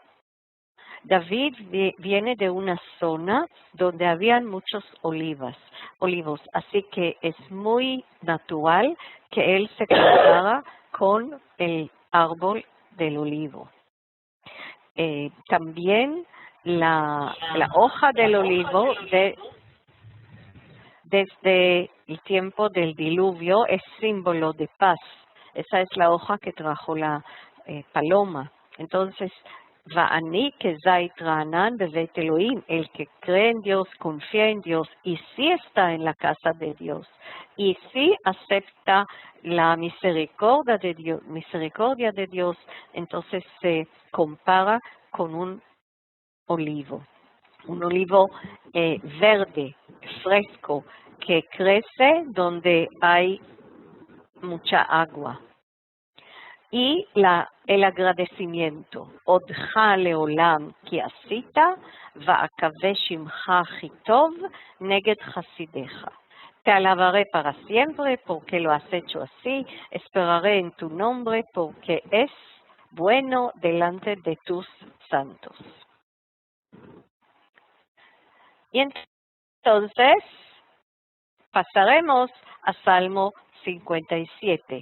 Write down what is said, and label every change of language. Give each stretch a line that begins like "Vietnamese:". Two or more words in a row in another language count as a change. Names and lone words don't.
Spanish: David viene de una zona donde habían muchos olivos, así que es muy natural que él se compara con el árbol del olivo. también la hoja del olivo desde el tiempo del diluvio es símbolo de paz. Esa es la hoja que trajo la paloma. Entonces,
Hebrew: ואני כזית רענן בבית אלוהים,
Spanish: el que cree en Dios, confía en Dios y sí está en la casa de Dios y sí acepta la misericordia de Dios, entonces se compara con un olivo verde, fresco, que crece donde hay mucha agua. Y el agradecimiento.
Hebrew: אודך לעולם כי עשית, ואקווה שמך כי טוב נגד חסידיך.
Spanish: Te alabaré para siempre porque lo has hecho así, esperaré en tu nombre porque es bueno delante de tus santos. Y entonces pasaremos a Salmo 57.